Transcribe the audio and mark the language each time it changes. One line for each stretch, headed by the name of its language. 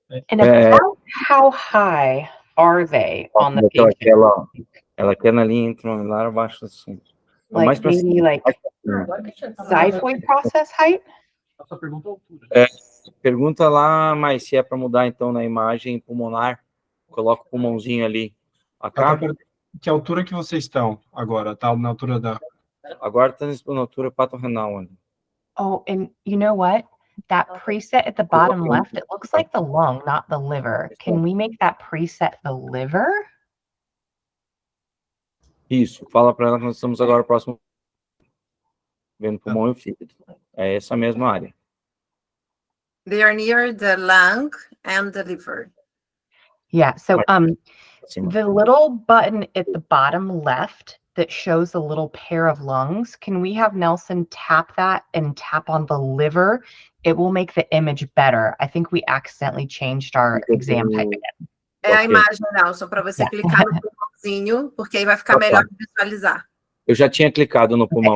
English: And about how high are they on the patient?
Portuguese: Ela quer na linha entre lá abaixo assim.
English: Like maybe like xiphoid process height?
Portuguese: Só pergunta a altura. Pergunta lá, mas se é para mudar então na imagem pulmonar, coloca o pulmãozinho ali. Que altura que vocês estão agora? Tá na altura da... Agora está na altura patorrenal. Ali.
English: Oh, and you know what? That preset at the bottom left, it looks like the lung, not the liver. Can we make that preset the liver?
Portuguese: Isso, fala para ela que nós estamos agora próximo vendo pulmão e o fígado. É essa mesma área.
English: They are near the lung and the liver. Yeah, so the little button at the bottom left that shows a little pair of lungs, can we have Nelson tap that and tap on the liver? It will make the image better. I think we accidentally changed our exam type again.
Portuguese: É a imagem, Nelson, para você clicar no pulmãozinho, porque aí vai ficar melhor de visualizar. Eu já tinha clicado no pulmão.